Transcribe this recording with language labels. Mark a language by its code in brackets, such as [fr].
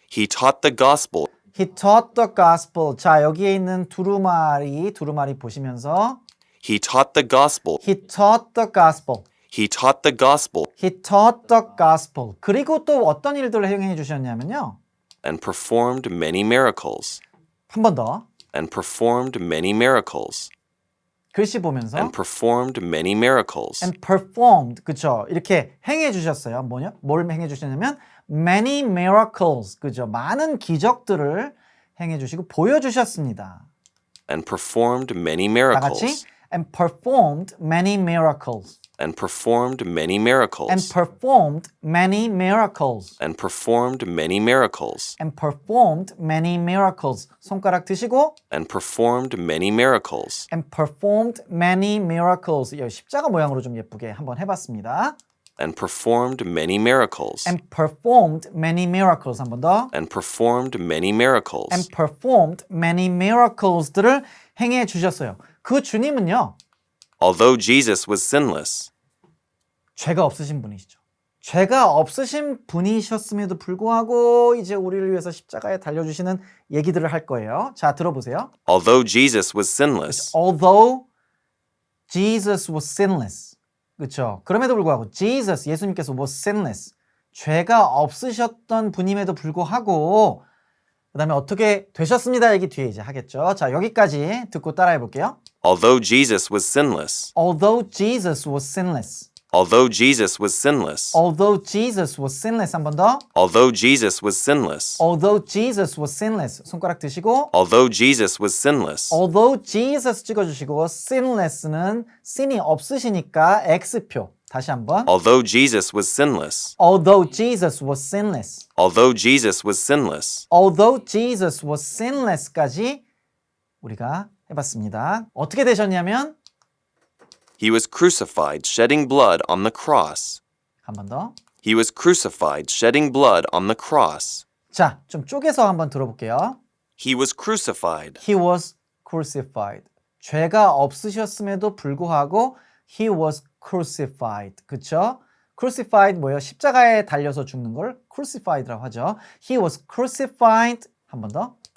[en] He taught the gospel. He taught the gospel. [ko] 자, 여기에 있는 두루마리 보시면서 [en] He taught the gospel. He taught the gospel. He taught the gospel. He taught the gospel. [ko] 그리고 또 어떤 일들을 행해 주셨냐면요. [en] And performed many miracles. [ko] 한 번 더. [en] And performed many miracles. [ko] 글씨 보면서 [en] And performed many miracles. and performed. [ko] 그죠? 이렇게 행해 주셨어요. 뭘 행해 주셨냐면 [en] many miracles. [ko] 그죠? 많은 기적들을 행해 주시고 보여 주셨습니다. [en] And performed many [ko] 다 같이 [en] miracles. and performed many miracles. And performed many miracles. and performed many miracles. And performed many miracles. and performed many miracles. [ko] 손가락 드시고 [en] And performed many miracles. and performed many miracles. [ko] 이 십자가 모양으로 좀 예쁘게 한번 해봤습니다. [en] And performed many miracles. and performed many miracles. [ko] 한 번 더. [en] And performed many miracles. and performed many miracles들을 [ko] 행해 주셨어요. 그 주님은요. [en] Although Jesus was sinless, [ko] 죄가 없으신 분이시죠. 죄가 없으신 분이셨음에도 불구하고 이제 우리를 위해서 십자가에 달려주시는 얘기들을 할 거예요. 자, 들어보세요. [en] Although Jesus was sinless, Although Jesus was sinless. [ko] 그렇죠. 그럼에도 불구하고 Jesus, 예수님께서 [en] was sinless. [ko] 죄가 없으셨던 분임에도 불구하고 그 다음에 어떻게 되셨습니다. 얘기 뒤에 이제 하겠죠. 자, 여기까지 듣고 따라해 볼게요. [en] although Jesus was sinless, Although Jesus was sinless. although Jesus was sinless, Although Jesus was sinless. [ko] 한 번 더. [en] although Jesus was sinless, Although Jesus was sinless. [ko] 손가락 드시고 [en] although Jesus was sinless, Although Jesus [ko] 찍어주시고 sinless는 sin이 없으시니까 X표. 다시 한번. [en] although Jesus was sinless, Although Jesus was sinless. although Jesus was sinless, Although Jesus was sinless까지 [ko] 우리가 해봤습니다. 어떻게 되셨냐면 [en] he was crucified, shedding blood on the cross. [ko] 한 번 더. [en] He was crucified, shedding blood on the cross. [ko] 자, 좀 쪼개서 한번 들어볼게요. [en] He was crucified. He was crucified. [ko] 죄가 없으셨음에도 불구하고 [en] he was crucified. [ko] 그쵸? crucified 뭐예요? 십자가에 달려서 죽는 걸 crucified라고 하죠. [en] He was crucified. [ko] 한 번 더.